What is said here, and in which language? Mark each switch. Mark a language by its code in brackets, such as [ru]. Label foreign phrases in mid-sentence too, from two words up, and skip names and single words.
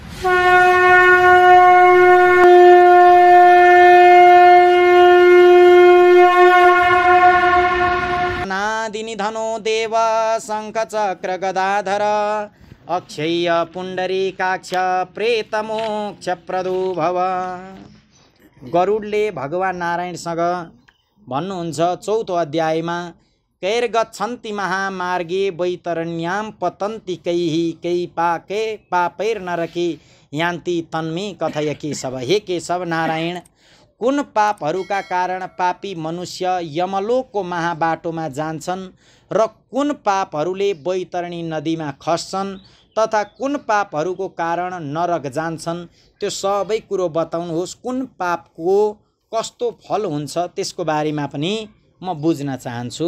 [sa] नादिनिधनो देव शङ्खचक्र गदाधर अक्षय पुण्डरीकाक्ष प्रेतमोक्षप्रदो भव। [ne] गरुडले भगवान नारायणसँग भन्नुहुन्छ 4औं अध्यायमा, [sa] कैर्गच्छन्ति महामार्गे वैतरण्यां पतन्ति कैः पापैर्नरके यान्ति तन्मे कथय केशव। [ne] हे केशव नारायण, कुन पापहरूका कारण पापी मनुष्य यमलोकको महाबाटोमा जान्छन् र कुन पापहरूले वैतरणी नदीमा खस्छन् तथा कुन पापहरूको कारण नरक जान्छन्, त्यो सबै कुरो बताउनुहोस्। कुन पापको कस्तो फल हुन्छ त्यसको बारेमा पनि म बुझ्न चाहन्छु।